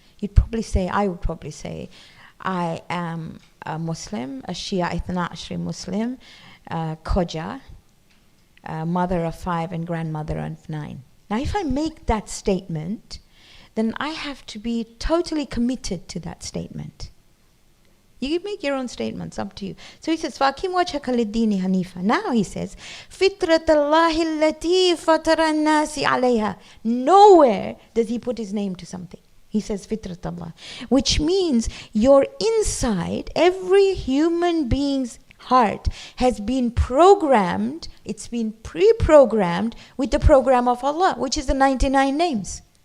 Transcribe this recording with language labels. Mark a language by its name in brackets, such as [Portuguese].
[English] I would probably say, I am a Muslim, a Shia Ithna Ashri Muslim, Khoja, mother of 5 and grandmother of 9. Now if I make that statement, then I have to be totally committed to that statement. You make your own statements, up to you. [Arabic] So he says, فَأَقِمْ وَجْهَكَ لِلدِّينِ حَنِيفًا. Now he says, فِطْرَةَ اللَّهِ الَّتِي فَطَرَ النَّاسِ عَلَيْهَا. [English] Nowhere does he put his name to something. He says, فِطْرَةَ اللَّهِ, which means your inside, every human being's heart has been programmed, it's been pre-programmed with the program of Allah, which is the 99 names.